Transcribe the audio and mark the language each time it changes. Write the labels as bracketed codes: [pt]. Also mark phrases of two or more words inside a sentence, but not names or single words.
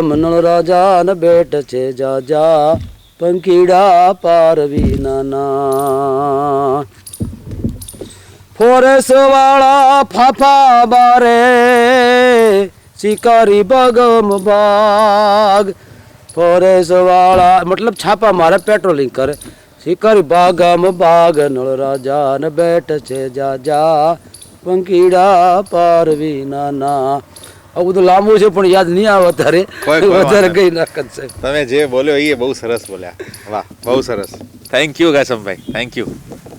[gu] નળ રાજા ને બેટ છે જા જા, પંખીડા પારવી નાના. ફોરેસ્ટ વાળા ફાફા બારે, શિકારી ભાગમ ભાગ. ફોરેસ્ટ વાળા મતલબ છાપા મારે, પેટ્રોલિંગ કરે. શિકારી ભાગમ ભાગ, નળ રાજા ને બેઠ છે જા જા, પંખીડા પારવી નાના. આ બધું લાંબુ છે પણ યાદ નહીં આવે તારે, વધારે કઈ ના કરશે. તમે જે બોલ્યો એ બહુ સરસ બોલ્યા. વાહ, બહુ સરસ. [en] Thank you [gu] કાસમ ભાઈ, [en] Thank you.